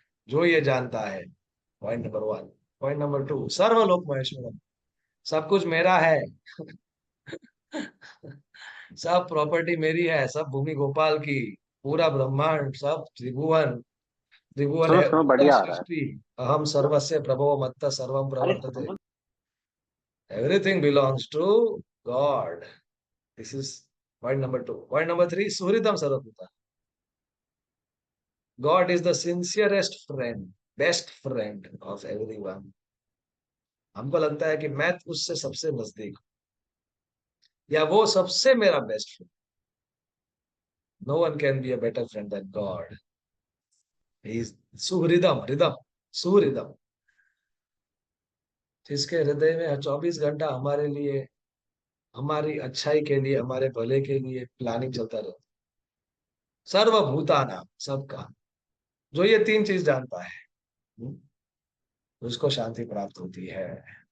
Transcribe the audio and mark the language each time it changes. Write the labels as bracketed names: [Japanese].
[Hindi] जो ये जानता है, point number 1। Point number 2, [Sanskrit] सर्वलोक Maheshwaram, [Hindi] सब कुछ मेरा है सब प्रॉपर्टी मेरी है, सब भूमि गोपाल की, पूरा ब्रह्मांड, सब त्रिभुवन, त्रिभुवन सुनो है सुनो, उत्तर बढ़िया आ रहा है। सृष्टि। [Sanskrit] अहम सर्वस्य प्रभो मत्त सर्वम [Hindi] अरे [Sanskrit] प्रवर्तते। [English] Everything belongs to God. This is point number 2. Point number 3, Suhritam Sarvabhuta. God is the sincerest friend, best friend of everyone. [Hindi] हमको लगता है कि मैं उससे सबसे नजदीक हूं, या वो सबसे मेरा best friend. [English] No one can be a better friend than God. He is Suhridam, Ridam, Suhridam. [Hindi] जिसके हृदय में 24 घंटा हमारे लिए, हमारी अच्छाई के लिए, हमारे भले के लिए प्लानिंग चलता रहता, सर्वभूतानां, सबका, जो ये तीन चीज जानता है, हम्म, उसको शांति प्राप्त होती है।